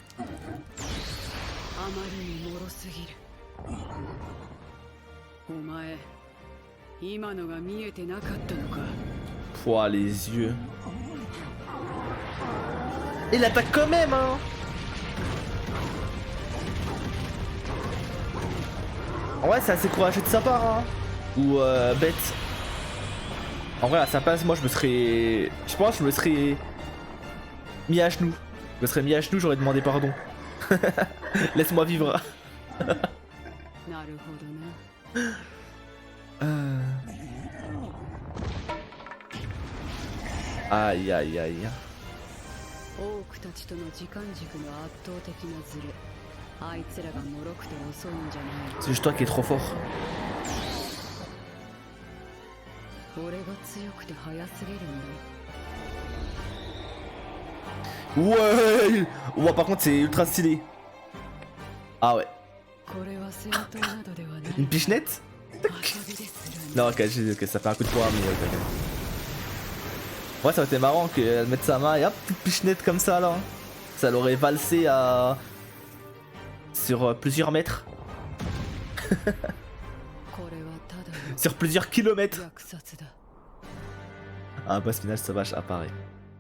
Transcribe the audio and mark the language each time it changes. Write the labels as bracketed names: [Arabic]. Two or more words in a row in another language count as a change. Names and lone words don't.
[Japanese] あまりに脆すぎる。お前、今のが見えてなかったのか。 [French] Pouah, les yeux. Il attaque quand même, hein. Ouais, c'est assez courageux de sa part, hein. Ou bête. En vrai, à sa place, moi, je me serais... Je pense que je me serais mis à genoux. Je me serais mis à genoux, j'aurais demandé pardon. Laisse-moi vivre. [Japanese] なるほどな。 [French] Aïe, aïe, aïe. [Japanese] オークたちとの時間軸の圧倒的なズレ。あいつらが脆くて遅いんじゃない。 [French] C'est juste toi qui es trop fort. [Japanese] 俺が強くて速すぎるんだ。 [French] Ouais. Ouais, par contre, c'est ultra stylé. Ah ouais. [Japanese] これは戦闘などではない。 [French] Une pichenette? [Japanese] 遊びでするんだ。 [French] Non, ok, ok, ça fait un coup de poing, mais ok. Ouais, ça aurait été marrant qu'elle mette sa main et hop, petite pichenette comme ça là. Ça l'aurait valsé à... sur plusieurs mètres. [Japanese] これはただの [French] Sur plusieurs kilomètres. [Japanese] 虐殺だ。 [French] Un boss final sauvage apparaît.